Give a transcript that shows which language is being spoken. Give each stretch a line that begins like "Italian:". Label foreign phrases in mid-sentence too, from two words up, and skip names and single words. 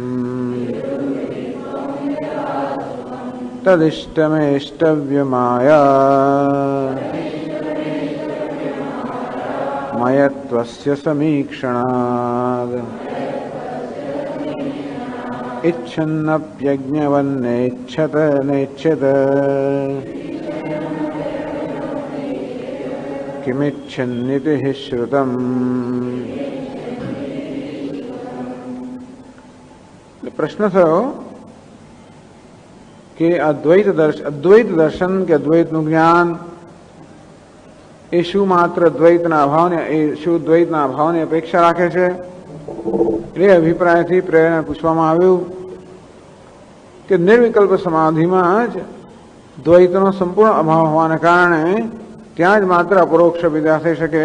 Sanskrit: तदिष्टमेष्टव्यमाया मयत्वस्य समीक्षणात् इच्छन्नप्यज्ञवन्नेच्छत नेच्छत किमिच्छन्निति हि श्रुतम्।
Gujarati: प्रश्न થયો કે અદ્વૈત દર્શન કે અદ્વૈતનું જ્ઞાન એ શું માત્ર દ્વૈતના અભાવની અપેક્ષા રાખે છે? એ અભિપ્રાયથી પ્રેરણા પૂછવામાં આવ્યું કે નિર્વિકલ્પ સમાધિમાં જ દ્વૈતનો સંપૂર્ણ અભાવ હોવાને કારણે ત્યાં જ માત્ર અપરોક્ષ વિદ્યા થઈ શકે.